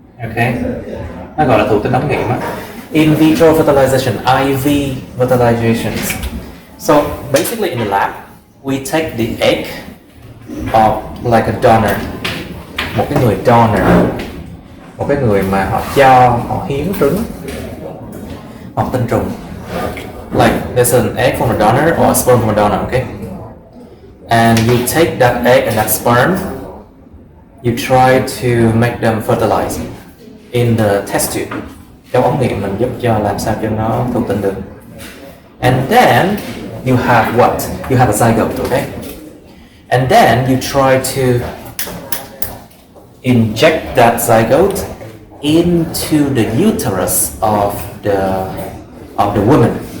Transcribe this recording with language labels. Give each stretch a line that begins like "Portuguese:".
Vietnamese: Okay, nó gọi là thụ tinh ống nghiệm á.
English: In vitro fertilization, IV fertilizations. So basically in the lab, we take the egg of like a donor,
Vietnamese: một cái người donor, một cái người mà họ hiến trứng hoặc tinh trùng.
English: Like there's an egg from a donor or a sperm from a donor, okay? And you take that egg and that sperm, you try to make them fertilize in the test tube.
Vietnamese: Trong ống nghiệm mình giúp cho làm sao cho nó thụ tinh được.
English: And then you have what? You have a zygote, okay? And then you try to inject that zygote into the uterus of the woman.